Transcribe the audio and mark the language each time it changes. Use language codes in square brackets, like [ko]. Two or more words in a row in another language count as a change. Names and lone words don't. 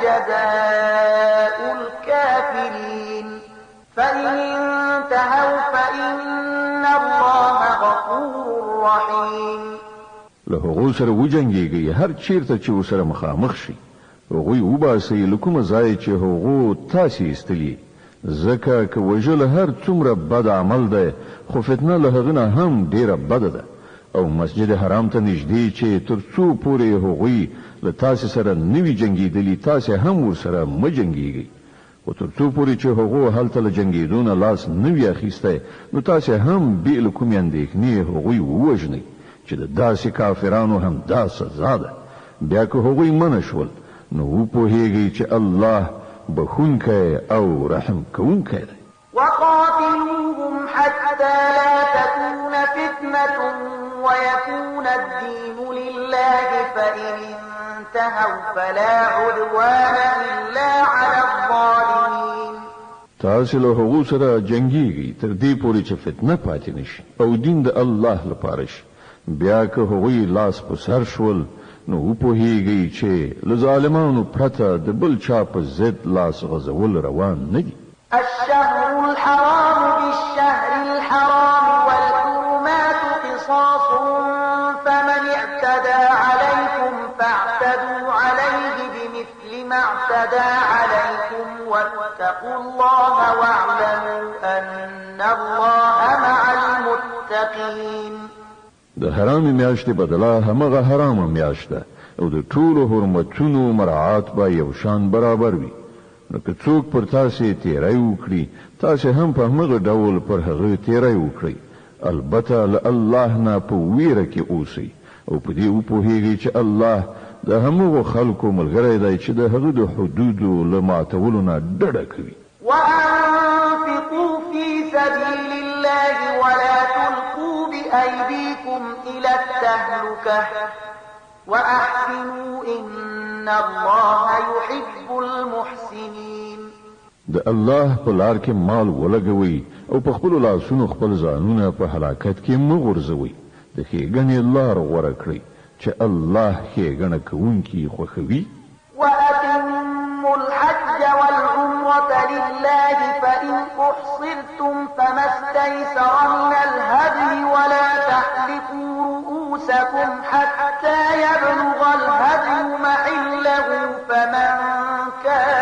[ar] جَزَاءُ الْكَافِرِينَ فَإِنِ انتهوا فَإِنَّ اللَّهَ غَفُورٌ رَّحِيمٌ [ps] له هغو سره وجنګېږئ هر چیرته چې ورسره مخامخ شي هغوی وباسئ له کومه ځایه چې هغو تاسې ایستلي ځکه که وژل هر څومره بد عمل دی خو فتنه له هغه نه هم ډېره بده ده او مسجد حرام ته نږدې چې تر څو پورې هغوی له تاسې سره نه وي جنګېدلي تاسې هم ورسره مه جنګېږئ خو تر څو پورې چې هغو هلته له جنګېدو نه لاس نه وي اخیستی نو تاسې هم بې له کومې اندېښنې هغوی ووژنئ چې د داسې کافرانو هم دا سزا ده بیا که هغوی منع شول نو وپوهیږئ چې الله بخونکی او رحم کوونکی دی [ar] وقاتلوهم حتى لا تكون فتنة ويكون الدين لله فإن انتهوا فلا عدوان إلا على الظالمين [ps] تاسې له هغو سره جنګېږئ تر دې پورې چې فتنه پاتې نشي او دین د الله لپاره شي بیا که هغوی لاس په سر شول نو وپوهیږئ چې له ظالمانو پرته د بل چا په ضد لاس غځول روان نه دي [ar] الشهر الحرام بالشهر الحرام والحرمات قصاص فمن اعتدى عليكم فاعتدوا عليه بمثل ما اعتدى عليكم واتقوا الله واعلموا أن الله مع المتقين [ps] د حرام میاشتې بدله همغه حرام میاشت ده او د ټولو حرمتونو مراعات به یو شان برابر وي نو که څوک پر تاسې تیری وکړي تاسې هم په همغه ډول پر هغه تیری وکړئ البته له الله نه په ویره کې اوسئ او په دې وپوهیږئ چې الله د همغو خلکو ملګری دی چې د هغه د حدودو له ماتولو نه ډډه کوي [ar] وأنفقوا في سبيل الله ولا تلقوا بأيديكم إلى التهلكة وأحسنوا إن الله يحب المحسنين. [ps] د الله په لار کې مال ولګوي او په خپل لاسونو خپل ځانونه په هلاکت کې مه غورځوي. د ښېګڼې لار غوره کړئ چې الله ښېګڼه کوونکي خوښوي. [ar] وأتموا الحج والعمرة لله فإن أحصرتم فما استيسر من الهدي ولا تحلقوا رؤوسكم حتى يبلغ الهدي محله فمن كان